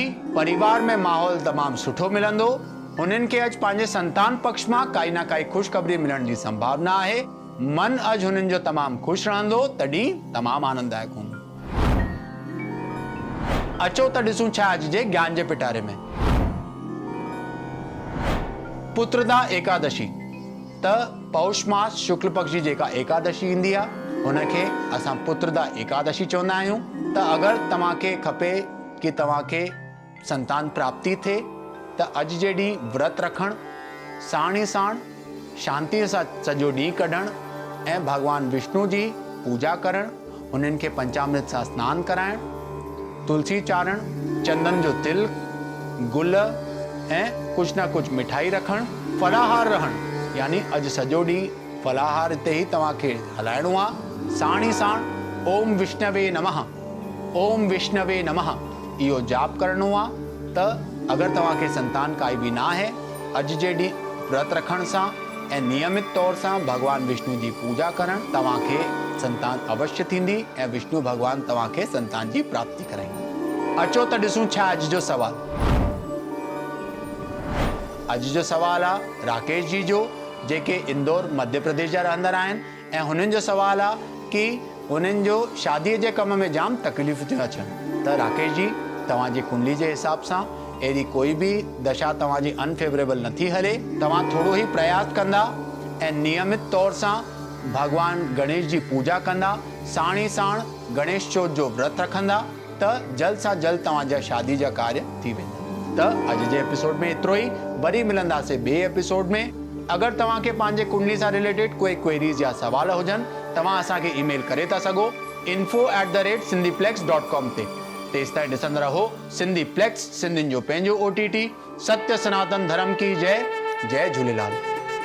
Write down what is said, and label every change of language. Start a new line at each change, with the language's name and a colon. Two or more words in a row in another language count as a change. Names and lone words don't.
Sindhi: परिवार में माहौल तमामु सुठो मिलंदो। हुननि खे अॼु पंहिंजे संतान पक्ष मां काई ना काई ख़ुशख़बरी मिलण जी संभावना आहे। मन अॼु हुननि जो तमामु ख़ुशि रहंदो, तॾहिं तमामु आनंददायक हूंदो। अचो त ॾिसूं छा अॼु जे ज्ञान जे पिटारे में। पुत्रदा एकादशी त पौष मास शुक्ल पक्ष जी जेका एकादशी ईंदी आहे हुनखे असां पुत्रदा एकादशी चवंदा आहियूं। त अगरि तव्हांखे खपे कि तव्हांखे संतान प्राप्ति थिए त अॼु जे ॾींहुं व्रत रखणु, साण ई साण शांतीअ सां सॼो ॾींहुं कढणु ऐं भॻवान विष्णु जी पूजा करणु, उन्हनि खे पंचामृत सां सनानु कराइणु, तुलसी चाढ़णु, चंदन जो तिल, गुल ऐं कुछ न कुछ मिठाई रखणु, फलाहार रहणु, यानी अॼु सॼो ॾींहुं फलाहार ते ही तव्हांखे हलाइणो आहे।
Sanskrit: साण ई साण ओम विष्णवे नमः, ओम विष्णवे नमः इहो जाप करणो आहे।
Sindhi: त अगरि तव्हांखे संतान काई बि न आहे, अॼु जे ॾींहुं व्रत रखण सां ऐं नियमित तौर सां भगवान विष्णु जी पूजा करणु तव्हांखे संतान अवश्य थींदी ऐं विष्णु भगवान तव्हांखे संतान जी प्राप्ति कराईंदा। अचो त ॾिसूं छा अॼु जो सवाल। अॼु जो सवाल आहे राकेश जी जो, जेके इंदौर मध्य प्रदेश जा रहंदड़ आहिनि ऐं हुननि जो सवाल आहे कि हुननि जो शादीअ जे कम में जाम तकलीफ़ थियूं अचनि। त राकेश जी, तव्हांजी कुंडली जे हिसाब सां अहिड़ी कोई बि दशा तव्हांजी अनफेवरेबल नथी हले। तव्हां थोरो ई प्रयास कंदा ऐं नियमित तौर सां भगवान गणेश जी पूजा कंदा, साण ई साण गणेश चौथ जो व्रत रखंदा त जल्द सां जल्द तव्हांजा शादी जा कार्य थी वेंदा। त अॼु जे एपिसोड में एतिरो ई। वरी मिलंदासीं ॿिए एपिसोड में। अगरि तव्हांखे पंहिंजे कुंडली सां रिलेटेड कोई क्वेरीज़ या सवाल हुजनि, तव्हां असांखे ईमेल करे था सघो info@sindhiplex.com ते। तेसिताईं ॾिसंदा रहो सिंधीप्लेक्स, सिंधियुनि जो पंहिंजो OTT।
Hindi: सत्य सनातन धर्म की जय। जय झूलेलाल।